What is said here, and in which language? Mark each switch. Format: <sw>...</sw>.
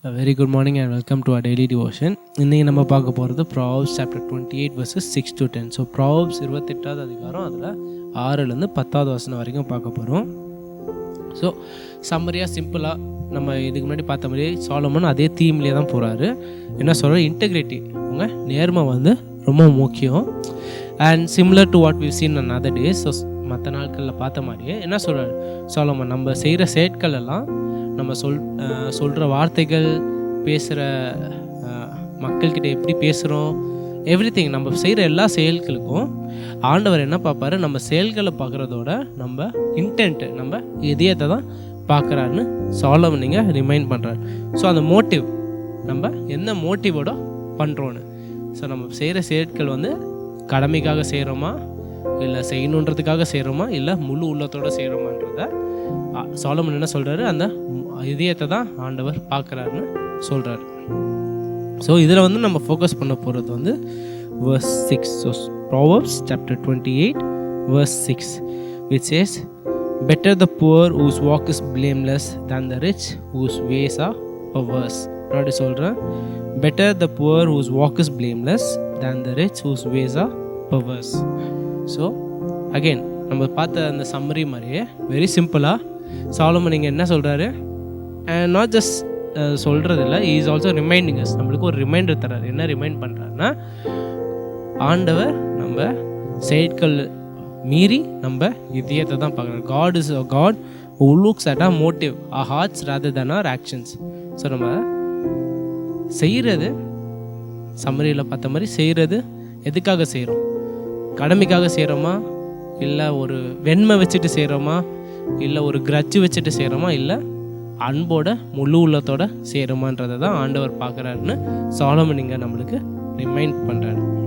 <en>Very good morning and welcome to our daily devotion.</en> <ta>இன்றைக்கி நம்ம பார்க்க போகிறது Proverbs chapter 28 verses 6 to 10. So Proverbs 28வது அதிகாரம் அதில் 6லேருந்து 10வது வசனம் வரைக்கும் பார்க்க போகிறோம். ஸோ சம்மரியாக சிம்பிளாக நம்ம இதுக்கு முன்னாடி பார்த்த மாதிரி சாலமன் அதே தீம்லேயே தான் போகிறாரு. என்ன சொல்கிறார்? இன்டெகிரிட்டி, உங்கள் நேர்மை வந்து ரொம்ப முக்கியம்.</ta> <en>And similar to what we've seen on other days.</en> <ta>So மற்ற நாட்களில் பார்த்த மாதிரியே என்ன சொல்கிறார் சாலமன்? நம்ம செய்கிற செயற்கள் எல்லாம், நம்ம சொல்கிற வார்த்தைகள், பேசுகிற மக்கள்கிட்ட எப்படி பேசுகிறோம், எவ்ரிதிங், நம்ம செய்கிற எல்லா செயல்களுக்கும் ஆண்டவர் என்ன பார்ப்பாரு? நம்ம செயல்களை பார்க்குறதோட நம்ம இன்டென்ட்டு, நம்ம இதயத்தை தான் பார்க்குறாருன்னு சாலமன் நீங்கள் ரிமைண்ட் பண்ணுறாரு. ஸோ அந்த மோட்டிவ், நம்ம என்ன மோட்டிவோட பண்ணுறோன்னு. ஸோ நம்ம செய்கிற செயற்கள் வந்து கடமைக்காக செய்கிறோமா, இல்லை செய்யணுன்றதுக்காக செய்கிறோமா, இல்லை முழு உள்ளத்தோடு செய்கிறோமான்றத சாலமன் என்ன சொல்கிறாரு? அந்த இதயத்தை தான் ஆண்டவர் பார்க்குறாருன்னு சொல்கிறாரு. ஸோ இதில் வந்து நம்ம ஃபோக்கஸ் பண்ண போகிறது வந்து verse 6.</ta> <en>So Proverbs chapter 28 verse 6 which says, better the poor whose walk is blameless than the rich whose ways are perverse.</en> <ta>அப்படி சொல்கிறேன்,</ta> <en>better the poor whose walk is blameless than the rich whose ways are perverse.</en> <ta>So again நம்ம பார்த்த அந்த summary மாதிரியே very சிம்பிளாக சாலமன் நீங்கள் என்ன சொல்கிறாரு?</ta> <en>And not just சொல்கிறதில்ல, is also reminding us.</en> <ta>நம்மளுக்கு ஒரு ரிமைண்டர் தர்றாரு. என்ன ரிமைண்ட் பண்ணுறாருன்னா, ஆண்டவர் நம்ம செயற்கள் மீறி நம்ம இதயத்தை தான் பார்க்குறாரு.</ta> <en>God is a God who looks at our motive, our hearts rather than our actions.</en> <ta>So நம்ம செய்கிறது, சம்மரியில் பார்த்த மாதிரி செய்கிறது எதுக்காக செய்கிறோம்? கடமைக்காக செய்கிறோமா, இல்லை ஒரு வெண்மை வச்சுட்டு செய்கிறோமா, இல்லை ஒரு கிரட்ஜு வச்சுட்டு செய்கிறோமா, இல்லை அன்போட முழு உள்ளத்தோட செய்கிறோமான்றதை தான் ஆண்டவர் பார்க்குறாருன்னு சாலமன் இங்கே நம்மளுக்கு ரிமைண்ட் பண்ணுறாரு.</ta>